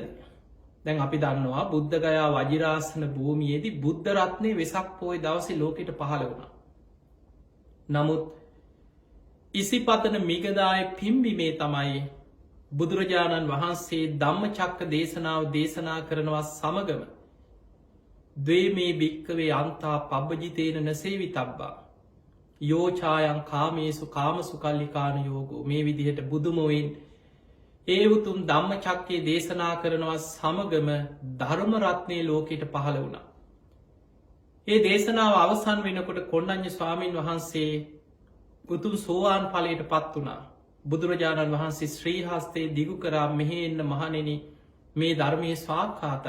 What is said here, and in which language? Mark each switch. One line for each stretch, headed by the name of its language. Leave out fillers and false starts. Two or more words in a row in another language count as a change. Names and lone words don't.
Sinhala: දැන් අපි දන්නවා බුද්ධගයා වජිරාසන භූමියේදී බුද්ධ රත්නය වෙසක් පෝය දවසේ ලෝකෙට පහළ වුණා. නමුත් ඉසිපතන මිගදාය පිම්බිමේ තමයි බුදුරජාණන් වහන්සේ ධම්මචක්ක දේශනාව දේශනා කරනවා සමගම
Pali: ද්වේමේ භික්කවේ අන්තා පබ්බජිතේන නසේවි තබ්බා යෝචායන් කාමේසු කාමසු කල්ලිකාන යෝගෝ
Sinhala: මේ විදිහට බුදුමොවෙන් ඒ උතුම් ධම්මචක්කේ දේශනා කරනවා සමගම ධර්මරත්නය ලෝකෙට පහළ වුණා. ඒ දේශනාව අවසන් වෙනකොට කොණ්ණඤ්ඤ ස්වාමීන් වහන්සේ උතුම් සෝවාන් ඵලයට පත් වුණා. බුදුරජාණන් වහන්සේ ශ්‍රී හස්තේ දිගු කරා මෙහෙ එන්න මහණෙනි මේ ධර්මයේ ස්වාක්ඛාතයි.